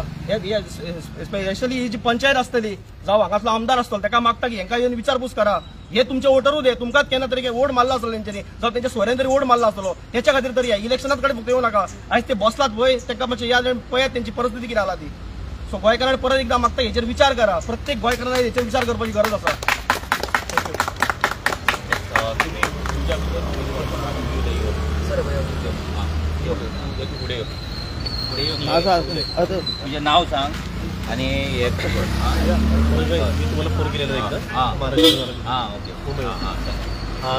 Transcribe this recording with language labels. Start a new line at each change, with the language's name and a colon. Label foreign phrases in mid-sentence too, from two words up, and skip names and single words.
Konkani: स्पेशली ही जी पंचायत आसतली जावं हांगातलो आमदार आसतलो तेका मागता की हेंकां येवन विचारपूस करा. हे तुमचे वोटरूच हे, तुमकांच केन्ना तरी वोट मारला आसलो तेंच्यांनी जावं तेंच्या सोयऱ्यान तरी वोट मारला आसलो, तेच्या खातीर तरी इलेक्शनात कडेन फक्त येवं नाका. आयज ते बसलात पळय तेंकां मातशें याद पळयात तेंची परिस्थिती कितें जाला ती. सो गोंयकारांनी परत एकदां मागता हेचेर विचार करा. प्रत्येक गोंयकारांनी हेचेर विचार करपाची गरज आसा.
Marathi: तुझे नाव सांग आणि मी तुम्हाला फोन केलेला एकदा महाराष्ट्र.